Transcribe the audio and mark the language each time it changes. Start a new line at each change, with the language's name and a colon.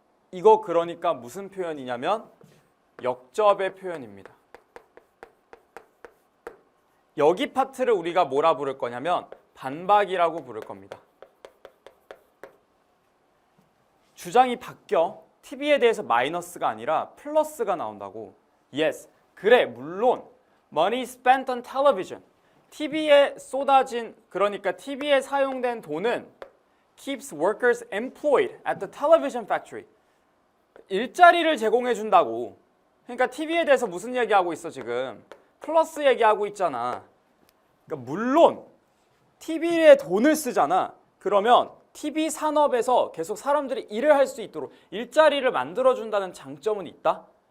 Korean: 이거 그러니까 무슨 표현이냐면 역접의 표현입니다. 여기 파트를 우리가 뭐라 부를 거냐면 반박이라고 부를 겁니다. 주장이 바뀌어. TV에 대해서 마이너스가 아니라 플러스가 나온다고.
English: Yes.
Korean: 그래, 물론
English: money spent on television.
Korean: TV에 쏟아진, 그러니까 TV에 사용된 돈은
English: keeps workers employed at the television factory.
Korean: 일자리를 제공해 준다고. 그러니까 TV에 대해서 무슨 얘기하고 있어 지금? 플러스 얘기하고 있잖아. 그러니까 물론 TV에 돈을 쓰잖아. 그러면 TV 산업에서 계속 사람들이 일을 할 수 있도록 일자리를 만들어준다는 장점은 있다?